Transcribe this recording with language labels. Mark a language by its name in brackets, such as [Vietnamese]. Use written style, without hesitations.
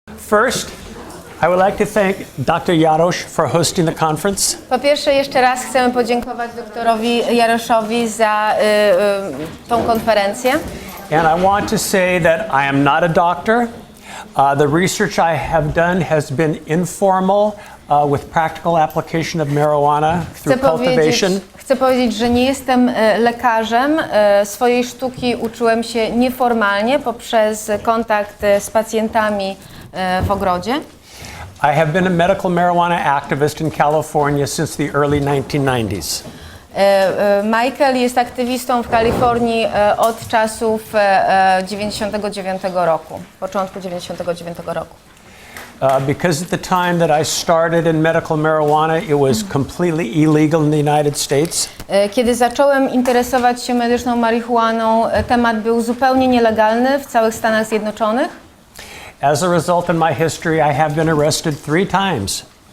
[English] First, I would like to thank Dr. Jarosz for hosting the conference. [Polish] Po pierwsze, jeszcze raz chcemy podziękować doktorowi Jaroszowi za tą konferencję. [English] And I want to say that I am not a doctor. The research I have done has been informal with practical application of marijuana through cultivation. [Polish] Chcę powiedzieć, że nie jestem lekarzem. Swojej sztuki uczyłem się nieformalnie poprzez kontakt z pacjentami w ogrodzie. [English] I have been a medical marijuana activist in California since the early 1990s. [Polish] Michael jest aktywistą w Kalifornii od czasów 99 roku, początku 99 roku. [English] Because at the time that I started in medical marijuana, it was completely illegal in the United States. [Polish] Kiedy zacząłem interesować się medyczną marihuaną, temat był zupełnie nielegalny w całych Stanach Zjednoczonych. [English] As a result in my history, I have been arrested 3 times.